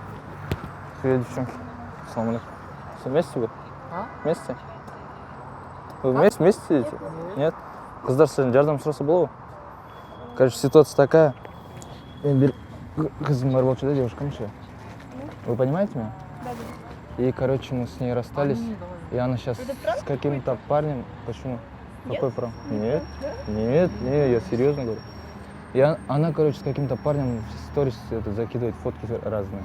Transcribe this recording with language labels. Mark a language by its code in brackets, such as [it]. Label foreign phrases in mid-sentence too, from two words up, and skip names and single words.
[ru] Привет, девчонки. [ar] سلام عليكم. [ru] Все вместе вы? Вместе? Вы вместе сидите? Нет? [kk] Қыздар сізден жардам сұраса болады? [ru] Короче, ситуация такая. [kk] Қызым бар болчу да, [ru] девушкам еще. Вы понимаете меня? Да. И, короче, мы с ней расстались. И она сейчас с каким-то парнем. Почему? Какой прав? Нет. Нет, я серьезно говорю. И она, короче, с каким-то парнем в сторис закидывает фотки разные.